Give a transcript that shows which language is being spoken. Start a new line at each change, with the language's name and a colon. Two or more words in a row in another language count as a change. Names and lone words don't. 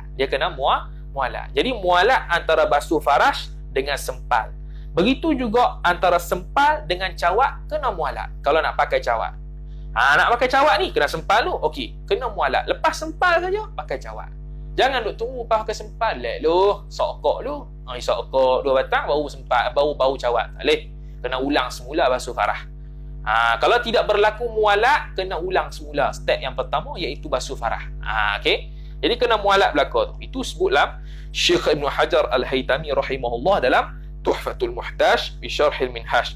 Malay: Jadi mualat antara basuh farash dengan sempal. Begitu juga antara sempal dengan cawat, kena mualat kalau nak pakai cawat. Nak pakai cawat ni, kena sempal lu. Okey, kena mualat. Lepas sempal saja, pakai cawat. Jangan duk tunggu pakai sempal. Lek lu, sokok lu. Sokok 2 batang, baru sempal, baru cawat. Tak boleh. Kena ulang semula basuh farah. Kalau tidak berlaku mualat, kena ulang semula. Step yang pertama, iaitu basuh farah. Okey. Jadi kena mualat belaka tu. Itu sebutlah Syekh Ibn Hajar Al-Haytami rahimahullah dalam Tuhfatul Muhtaj bi Syarhil Minhaj.